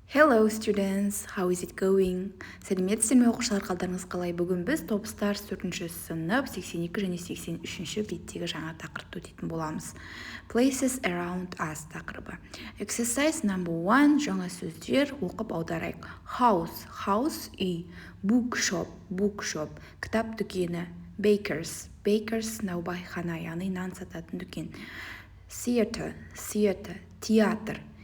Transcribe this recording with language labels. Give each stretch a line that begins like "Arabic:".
English: Hello students, how is it going?
Kazakh: Сәлеметсіздер ме оқушылар, қалдарыңыз қалай? Бүгін біз Топстарс 4-ші сынып 82 және 83-ші беттегі жаңа тақырыпты өтетін боламыз.
English: Places around us тақырыбы. Exercise number 1,
Kazakh: жаңа сөздер оқып аударайық. House үй, bookshop, кітап дүкені, bakers, наубайхана, яғни нан сататын дүкен. Theater, театр.